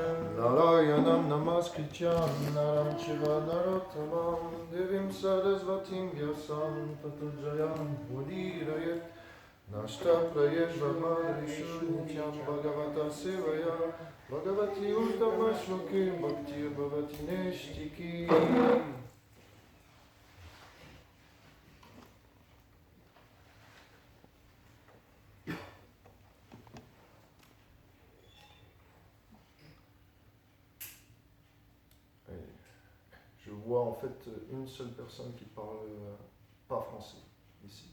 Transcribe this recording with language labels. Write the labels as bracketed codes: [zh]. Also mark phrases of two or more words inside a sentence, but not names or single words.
[sa] नारायणम् नमस्कृत्यम् नरम् शिव नरोत्तमम् देवीम् सरस्वतीम् व्यासम् ततो जयम् मुदीरयेत् नष्ट प्रायेत् ब्रह्मरिषु नित्यम् भागवत सेवया भगवति उत्तम श्लोके भक्ति भवति नैष्ठिकी. [fr] Je vois en fait une seule personne qui parle pas français ici.